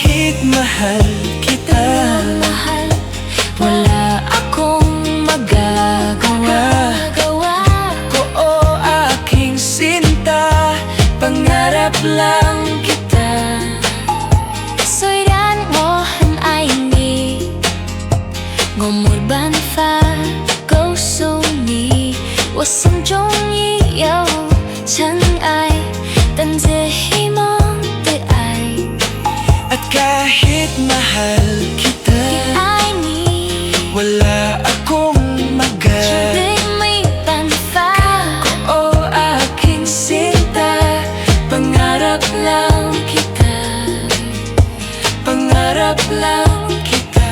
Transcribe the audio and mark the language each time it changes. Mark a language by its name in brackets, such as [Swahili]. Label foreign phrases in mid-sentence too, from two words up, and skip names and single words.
[Filipino] kahit mahal kita, mahal, wala akong magagawa. Oo, aking sinta, pangarap lang kita. [Chinese] 虽然我很爱你，我没办法告诉你，我心中已有尘埃，等着希望的爱。 [Filipino] At kahit mahal kita, [Chinese] 爱你， [Filipino] wala akong [Chinese] 绝 [Filipino] magagawa. [Chinese] 对没办法。 [Filipino] Oo, aking sinta, pangarap lang kita. Pangarap lang kita.